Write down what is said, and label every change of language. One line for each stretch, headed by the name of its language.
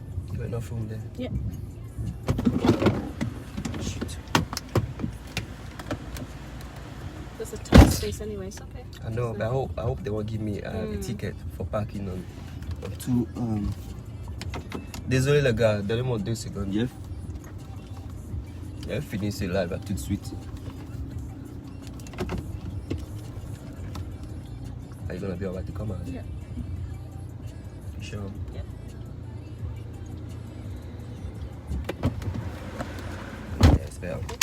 English: You got enough room there? Yeah. Shit. There's a tight space anyway, it's okay. I know, but I hope they won't give me a ticket for parking on two.
French: Désolé les gars, donnez-moi 2 secondes. J'ai fini ce live tout de suite.
English: Are you gonna be alright to come out? Yeah. Sure. Yeah.
French: J'espère.